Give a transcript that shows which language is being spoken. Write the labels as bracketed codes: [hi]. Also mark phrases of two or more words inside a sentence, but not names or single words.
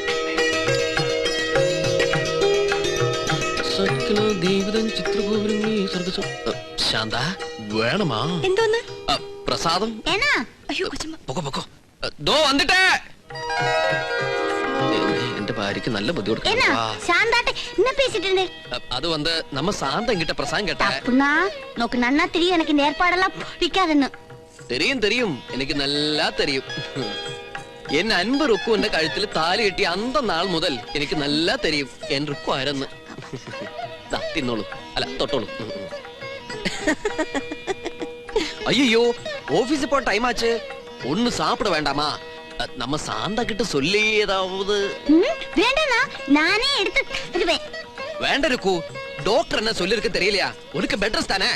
[ml] ശാന്ത വേണമാ? എന്തോന്ന്? പ്രസാദം. അയ്യോ കൊച്ചമ്മ. പൊക്കോ പൊക്കോ. ദോ വന്നിട്ടേ. എന്റെ ഭാര്യക്ക് നല്ല ബുദ്ധിമുട്ട്. [ta] அது வந்து நம்ம சாந்தம் கிட்ட பிரசாதம் கேட்டா நோக்கு நன்னா தெரியும். எனக்கு இந்த ஏற்பாடெல்லாம் பிடிக்காதுன்னு தெரியும் தெரியும். எனக்கு நல்லா தெரியும். என் அன்பு [ml] റുക്കുവിന്റെ കഴുത്തിൽ താലി കെട്ടി [ta] அந்த நாள் [ml] മുതൽ എനിക്ക് [ta] நல்ல தெரியும் [ml] എൻ റുക്കു ആരെന്ന്. തിന്നോളൂ, അല്ല തൊട്ടോളൂ. [ta] ஐயோ ஆபீஸ் போற டைம் ஆச்சு. ஒண்ணு சாப்பிட வேண்டாமா? நம்ம சாந்தா கிட்ட சொல்லி ஏதாவது. வேண்டானா நானே எடுத்து தருவேன். வேണ്ട ருக்கு, டாக்டர் என்ன சொல்லிருக்க தெரியலையா? உனக்கு பெட் ரெஸ்ட் தானே?